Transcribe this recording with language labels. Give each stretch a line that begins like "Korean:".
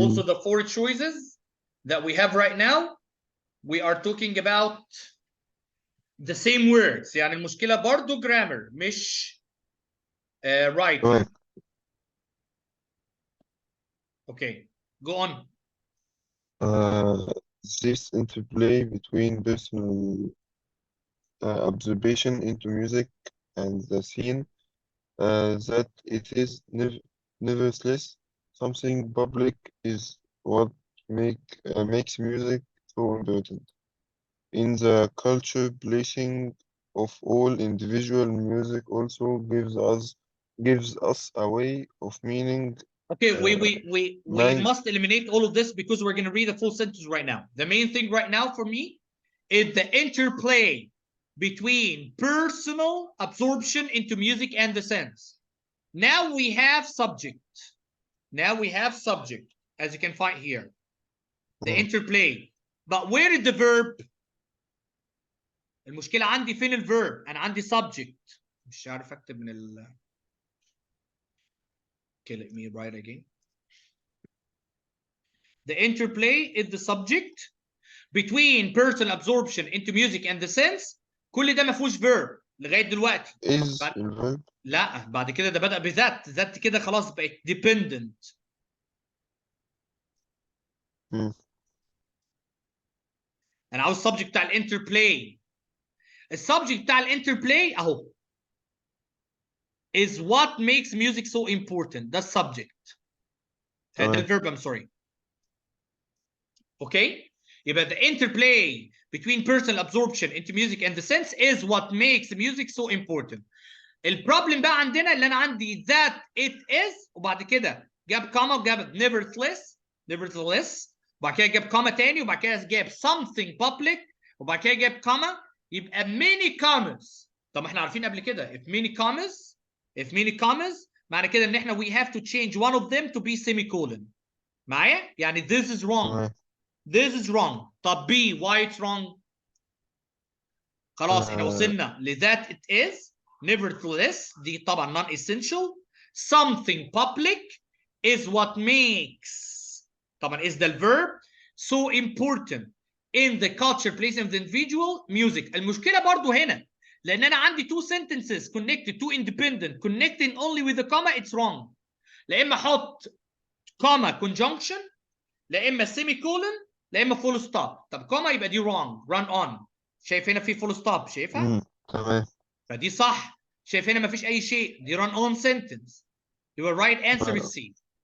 English: Also the four choices that we have right now, we are talking about the same words.
Arabic: يعني المشكلة برضو
English: grammar
Arabic: مش writing.
English: right. Okay, go on. This interplay between personal observation into music and the scene, that it is nevertheless something public is what makes music so important. In the culture, placing of all individual music also gives us a way of meaning Okay, we Nine. must eliminate all of this because we're going to read a full sentence right now. The main thing right now for me is the interplay between personal absorption into music and the sense. Now we have subject. Now we have subject, as you can find here. The interplay. But where is the verb?
Arabic: المشكلة عندي فين الverb؟
English: أنا عندي subject.
Arabic: مش عارف أكتب من ال.
English: Okay, let me write again. The interplay is the subject between personal absorption into music and the sense.
Arabic: كل ده ما فيهوش verb لغاية دلوقتي.
English: is الverb.
Arabic: لا بعد كده ده بدأ بذات، ذات كده خلاص بقت dependent. أنا عاوز subject بتاع الانتربلاي. السبجكت بتاع الانتربلاي أهو.
English: is what makes music so important.
Arabic: ده subject. ده
English: الverb, I'm sorry. Okay?
Arabic: يبقى
English: the interplay between personal absorption into music and the sense is what makes music so important.
Arabic: البروبلم بقى عندنا اللي انا عندي
English: that it is
Arabic: وبعد كده جاب كوما وجاب nevertheless وبعد كده جاب كوما تاني وبعد كده جاب
English: something public
Arabic: وبعد كده جاب كوما يبقى
English: many commas.
Arabic: طب ما احنا عارفين قبل كده
English: if many commas
Arabic: معنى كده ان احنا
English: we have to change one of them to be semicolon.
Arabic: معايا؟ يعني
English: this is wrong. This is wrong. طب B why it's wrong؟
Arabic: خلاص احنا وصلنا
English: ل that it is nevertheless
Arabic: دي طبعا
English: non essential. Something public is what makes
Arabic: طبعا
English: is the verb so important in the culture place of the individual music.
Arabic: المشكلة برضو هنا لأن أنا عندي
English: two sentences connected, two independent connecting only with the comma, it's wrong.
Arabic: لا إما أحط
English: comma conjunction
Arabic: لا إما semicolon لا إما
English: full stop.
Arabic: طب comma يبقى دي wrong.
English: run on.
Arabic: شايف هنا في
English: full stop
Arabic: شايفها؟ تمام. فدي صح. شايف هنا ما فيش أي شيء دي
English: run on sentence. Your right answer is C.